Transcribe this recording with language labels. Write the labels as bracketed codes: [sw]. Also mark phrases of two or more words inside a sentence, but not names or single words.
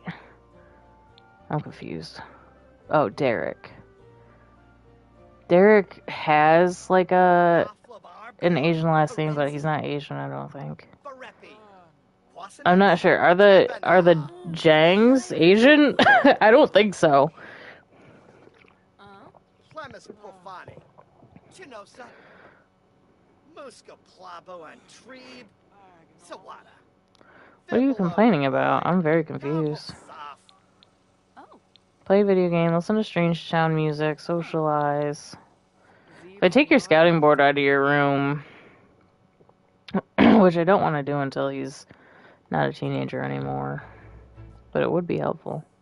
[en] I'm confused. Oh, Derek. Derek has like a an Asian last name, but he's not Asian, I don't think. Barepi. I'm not sure. Are the Jangs Asian? I don't think so. Clemus Profani. Chinosa. Muska Plabo and Trebe. Sawada. What are you complaining about? I'm very confused. Oh. Play a video game, listen to Strange Town music, socialize. If I take your scouting board out of your room, which I don't want to do until he's not a teenager anymore, but it would be helpful.